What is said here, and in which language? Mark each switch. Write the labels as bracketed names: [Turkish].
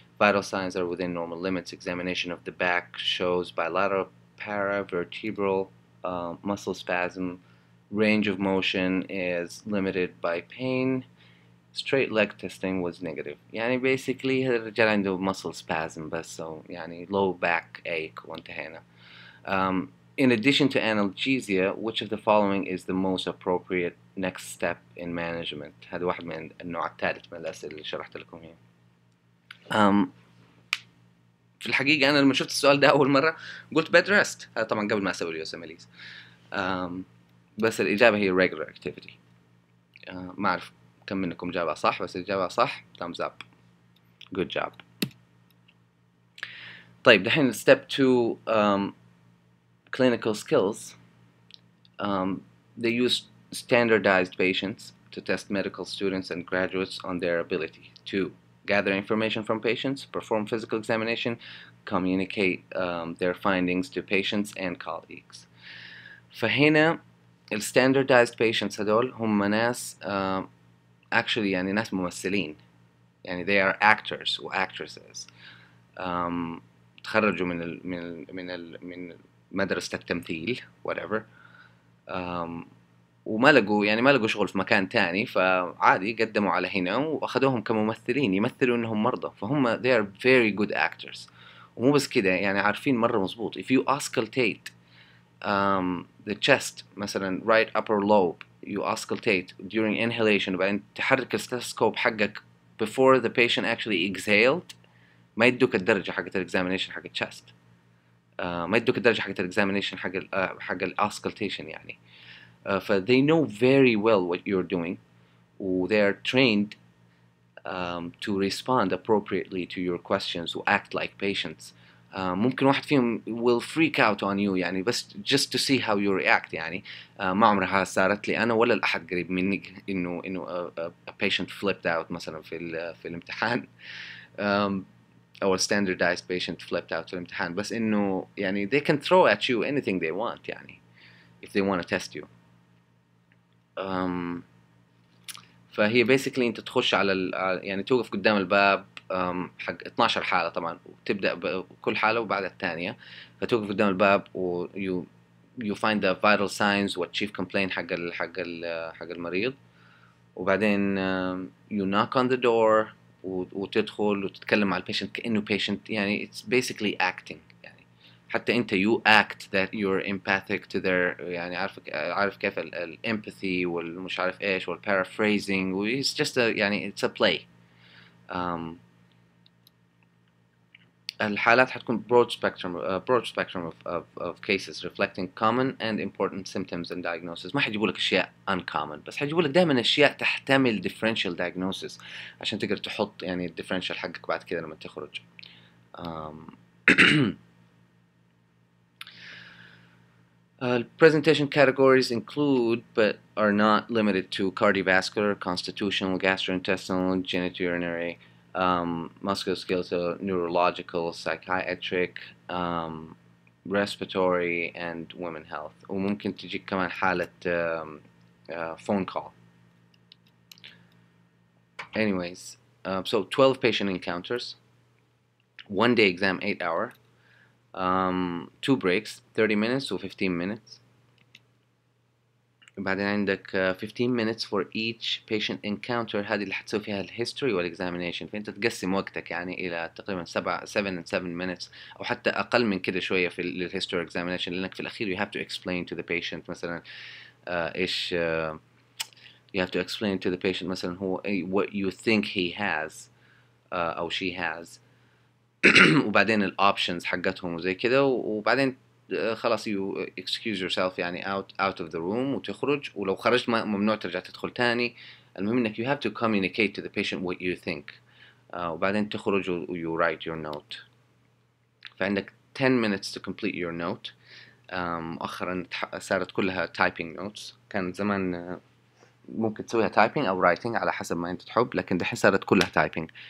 [English] Vital signs are within normal limits. Examination of the back shows bilateral paravertebral muscle spasm. Range of motion is limited by pain. Straight leg testing was negative. [Arabic] يعني basically هذا الرجال عنده muscle spasm بس يعني low back ache وانتهينا. [English] In addition to analgesia, which of the following is the most appropriate next step in management? [Arabic] هذا واحد من النوع الثالث من الأسئلة اللي شرحت لكم هنا. في الحقيقة أنا لما شفت السؤال ده أول مرة قلت bed rest. هذا طبعا قبل ما أسوي USMLE. بس الإجابة هي regular activity. ما أعرف كم منكم جابها صح، بس الإجابة صح [English] thumbs up. good job. [Arabic] طيب دحين step 2 clinical skills. [English] They use standardized patients to test medical students and graduates on their ability to gather information from patients, perform physical examination, communicate their findings to patients and colleagues. [Arabic] فهنا standardized patients هدول هم ناس actually يعني ناس ممثلين، يعني [English] they are actors [Arabic] و actresses. تخرجوا من مدرسة التمثيل whatever. وما لقوا يعني ما لقوا شغل في مكان تاني، فعادي قدموا على هنا واخذوهم كممثلين يمثلوا انهم مرضى، فهم [English] they are very good actors. [Arabic] ومو بس كده يعني عارفين مرة مظبوط [English] if you auscultate the chest [Arabic] مثلا right upper lobe [English] you auscultate during inhalation [Arabic] وبعدين تحرك الستethoscope حقك [English] before the patient actually exhaled، [Arabic] ما يدوك الدرجة حقت الاكزامينيشن حق الchest، ما يدوك الدرجة حقت الاكزامينيشن حق الاuscultation يعني. [English] ف they know very well what you're doing و they are trained to respond appropriately to your questions و act like patients. [Arabic] ممكن واحد فيهم [English] will freak out on you يعني بس just to see how you react يعني. [Arabic] ما عمرها صارت لي أنا ولا الأحد قريب مني إنه [English] a patient flipped out مثلا [Arabic] في الامتحان أو [English] a standardized patient flipped out في الامتحان، بس إنه يعني they can throw at you anything they want يعني if they want to test you. [Arabic] فهي basically انت تخش على يعني توقف قدام الباب حق 12 حالة طبعا، وتبدأ بكل حالة وبعد الثانية، فتوقف قدام الباب و [English] you find the vital signs what chief complaint [Arabic] حق المريض، وبعدين [English] you knock on the door [Arabic] وتدخل وتتكلم مع البيشنت كأنه patient يعني [English] it's basically acting [Arabic] يعني. حتى انت [English] you act that you're empathic to their [Arabic] يعني عارف كيف الempathy والمش عارف ايش والparaphrasing it's just a يعني [English] it's a play. [Arabic] الحالات حتكون [English] broad spectrum of cases reflecting common and important symptoms and diagnosis. [Arabic] ما حيجيبوا لك اشياء uncommon، بس حيجيبوا لك دائما اشياء تحتمل differential diagnosis عشان تقدر تحط يعني الديفرنشال حقك بعد كده لما تخرج. [English] Presentation categories include but are not limited to cardiovascular, constitutional, gastrointestinal, genitourinary, musculoskeletal, neurological, psychiatric, respiratory and women health. [Arabic] وممكن تجيك كمان حالة phone call. [English] Anyways, so 12 patient encounters, 1 day exam 8 hour, 2 breaks 30 minutes و 15 minutes. [Arabic] وبعدين عندك 15 minutes for each patient encounter، هذه اللي حتسوي فيها الهيستوري والإكزامينيشن، فأنت تقسم وقتك يعني إلى تقريبا 7 and 7 minutes أو حتى أقل من كده شوية في الهيستوري examination، لأنك في الأخير [English] you have to explain to the patient [Arabic] مثلا إيش [English] you have to explain to the patient [Arabic] مثلا هو [English] what you think he has [Arabic] أو she has وبعدين الأوبشنز حقتهم وزي كده، وبعدين خلاص [English] you excuse yourself [Arabic] يعني out of the room وتخرج، ولو خرجت ممنوع ترجع تدخل تاني. المهم انك [English] you have to communicate to the patient what you think. [Arabic] وبعدين تخرج [English] و you write your note. فعندك 10 minutes to complete your note. [Arabic] مؤخرا صارت كلها typing notes، كان زمان ممكن تسويها typing أو writing على حسب ما أنت تحب، لكن دحين صارت كلها typing.